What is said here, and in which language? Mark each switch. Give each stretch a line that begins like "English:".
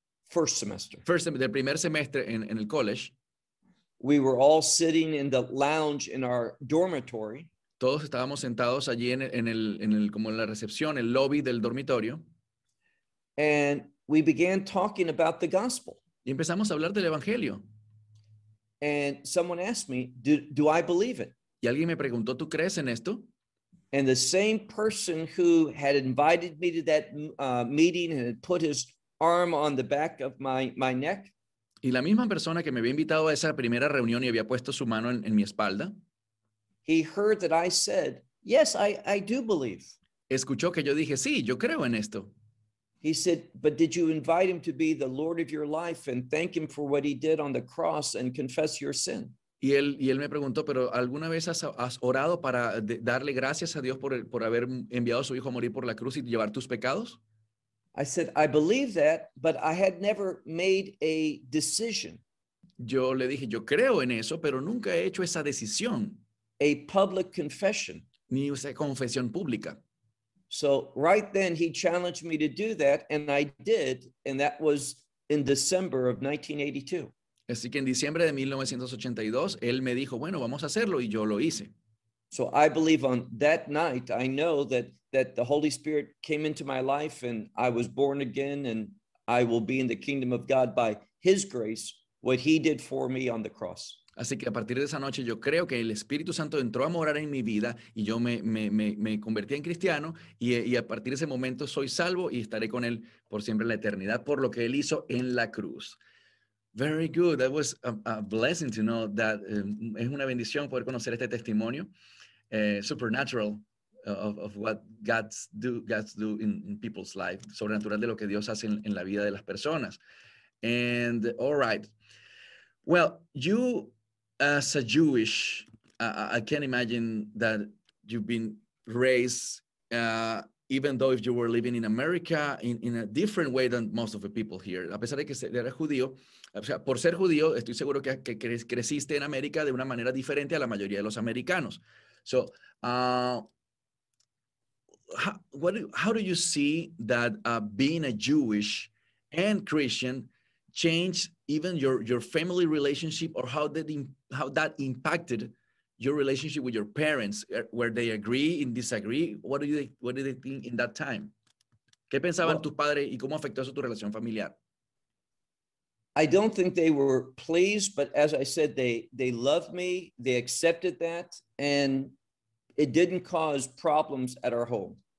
English: First semester. First semester,
Spanish: del primer semestre en el college.
English: We were all sitting in the lounge in our dormitory.
Spanish: Todos estábamos sentados allí en el como en la recepción, el lobby del dormitorio.
English: And we began talking about the gospel.
Spanish: Y empezamos a hablar del evangelio.
English: And someone asked me, do I believe it?
Spanish: Y alguien me preguntó, ¿tú crees en esto?
English: And the same person who had invited me to that meeting and had put his arm on the back of my neck.
Spanish: Y la misma persona que me había invitado a esa primera reunión y había puesto su mano en mi espalda.
English: He heard that I said, yes, I do believe.
Spanish: Escuchó que yo dije, sí, yo creo en esto.
English: He said, but did you invite him to be the Lord of your life and thank him for what he did on the cross and confess your sin?
Spanish: Y él me preguntó, pero ¿alguna vez has orado para darle gracias a Dios por haber enviado a su hijo a morir por la cruz y llevar tus pecados?
English: I said, I believe that, but I had never made a decision.
Spanish: Yo le dije, yo creo en eso, pero nunca he hecho esa decisión.
English: A public confession.
Spanish: Ni esa confesión pública.
English: So right then he challenged me to do that, and I did, and that was in December of 1982.
Spanish: Así que en diciembre de 1982, él me dijo, bueno, vamos a hacerlo, y yo lo hice.
English: So I believe on that night, I know that the Holy Spirit came into my life, and I was born again, and I will be in the kingdom of God by his grace, what he did for me on the cross.
Spanish: Así que a partir de esa noche yo creo que el Espíritu Santo entró a morar en mi vida y yo me convertí en cristiano y a partir de ese momento soy salvo y estaré con él por siempre en la eternidad por lo que él hizo en la cruz.
English: Very good. That was a blessing to know that.
Spanish: Es una bendición poder conocer este testimonio
English: supernatural of what God's do in people's life.
Spanish: Sobrenatural de lo que Dios hace en la vida de las personas.
English: And all right. Well, you as a Jewish, I can't imagine that you've been raised, even though if you were living in America, in a different way than most of the people here.
Spanish: A pesar de que eres judío, o sea, por ser judío, estoy seguro que creciste en América de una manera diferente a la mayoría de los americanos.
English: So, how do you see that being a Jewish and Christian changed even your family relationship, or how that impacted your relationship with your parents? Were they agree in disagree? What do they think in that time?
Spanish: ¿Qué pensaban tus padres y cómo afectó eso tu relación familiar?
English: I don't think they were pleased, but as I said, they loved me, they accepted that, and it didn't cause problems at our home.